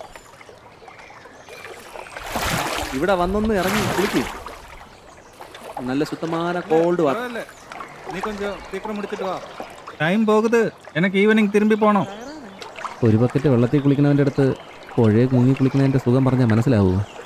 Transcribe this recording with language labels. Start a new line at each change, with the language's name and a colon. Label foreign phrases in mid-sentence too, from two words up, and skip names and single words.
Malayalam: ഇവിടെ വന്നൊന്ന് ഇറങ്ങി കുളിക്ക്. നല്ല ശുദ്ധമായ
English: cold water.
Tamil: நீ கொஞ்சம் சீக்கிரம் முடிச்சிட்டு வா, டைம் போகுது. எனக்கு ஈவினிங் திரும்பி போகணும்.
Malayalam: ഒരു ബക്കറ്റ് വെള്ളത്തിൽ കുളിക്കുന്നവൻ്റെ അടുത്ത് പുഴയെ മുങ്ങി കുളിക്കുന്നതിൻ്റെ സുഖം പറഞ്ഞാൽ മനസ്സിലാവൂ?